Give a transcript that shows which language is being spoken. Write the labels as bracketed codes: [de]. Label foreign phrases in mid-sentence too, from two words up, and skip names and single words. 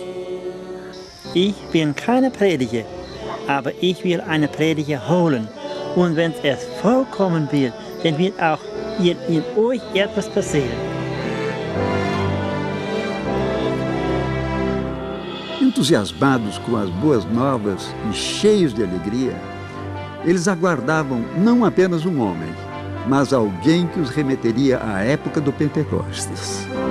[de] Ich bin keine Prediger, aber ich will eine Prediger holen. Und wenn es vollkommen wird, dann wird auch in euch etwas passieren. [pt] Entusiasmados com as boas novas e cheios de alegria, eles aguardavam não apenas um homem, mas alguém que os remeteria à época do Pentecostes.